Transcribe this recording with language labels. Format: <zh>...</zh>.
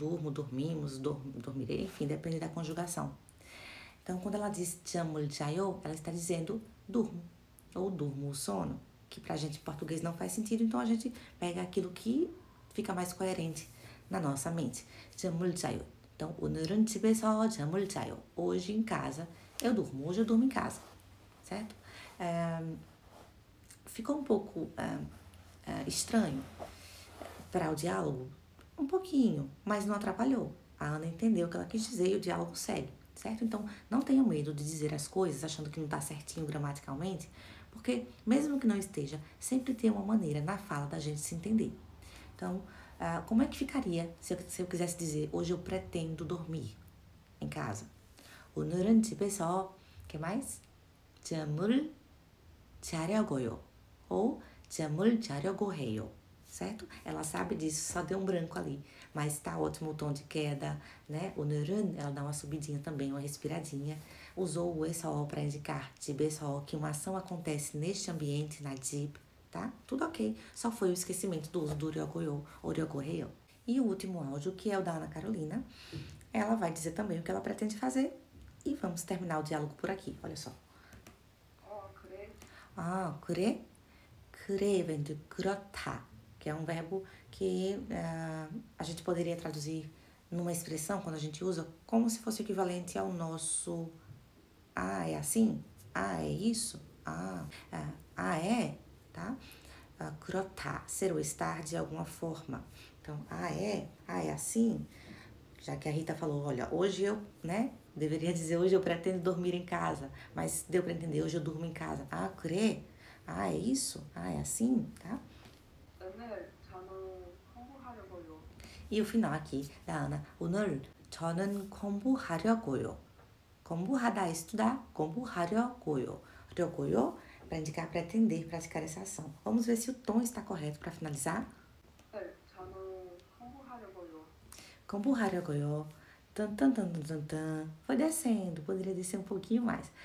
<pt>Durmo, dormimos, dormirei, enfim, depende da conjugação. Então, quando ela diz</pt> <ko>잠을 자요,</ko> <pt>ela está dizendo durmo, ou durmo, o sono, que pra gente em português não faz sentido, então a gente pega aquilo que fica mais coerente na nossa mente.</pt> <ko>잠을 자요.</ko> <pt>Então,</pt> <ko>오늘은 집에서 잠을 자요.</ko> <pt>Hoje em casa eu durmo, hoje eu durmo em casa, certo? Ficou um pouco estranho para o diálogo? Um pouquinho, mas não atrapalhou. A Ana entendeu o que ela quis dizer e o diálogo segue, certo? Então, não tenha medo de dizer as coisas achando que não está certinho gramaticalmente, porque mesmo que não esteja, sempre tem uma maneira na fala da gente se entender. Então, como é que ficaria se eu quisesse dizer hoje eu pretendo dormir em casa?</pt> <ko>오늘은 집에서,</ko> <pt>que mais?</pt> <ko>잠을 자려고요.</ko> <pt>Ou</pt> <ko>잠을 자려고 해요,</ko> <pt>certo? Ela sabe disso, só deu um branco ali, mas tá ótimo o tom de queda, né?</pt> <ko>오늘은,</ko> <pt>ela dá uma subidinha também, uma respiradinha. Usou o 에서 para indicar 집에서, que uma ação acontece neste ambiente, na 집, tá? Tudo ok, só foi o esquecimento do uso do 려고요 ou 려고 해요. E o último áudio, que é o da Ana Carolina, ela vai dizer também o que ela pretende fazer e vamos terminar o diálogo por aqui, olha só.</pt> <ko>그래. 그래?</ko> <pt>그래 vem de 그렇다, que é um verbo que a gente poderia traduzir numa expressão, quando a gente usa, como se fosse equivalente ao nosso é assim? É isso? É, tá? 그렇다, ser ou estar de alguma forma. Então, é assim? Já que a Rita falou, olha, hoje eu, né? Deveria dizer hoje eu pretendo dormir em casa, mas deu para entender, hoje eu durmo em casa.</pt> <ko>그래?</ko> <pt>É isso? É assim, tá?</pt> <ko>오늘 저는 공부하려고요.</ko> <pt>E o final aqui da Ana.</pt> <ko>오늘 저는 공부하려고요. 공부하다,</ko> <pt>estudar.</pt> <ko>공부하려고요.</ko> <pt>려고요, para indicar pretender praticar essa ação. Vamos ver se o tom está correto para finalizar.</pt> <ko>네, 저는 공부하려고요. 공부하려고요. Tan.</ko> <pt>Foi descendo, poderia descer um pouquinho mais.</pt>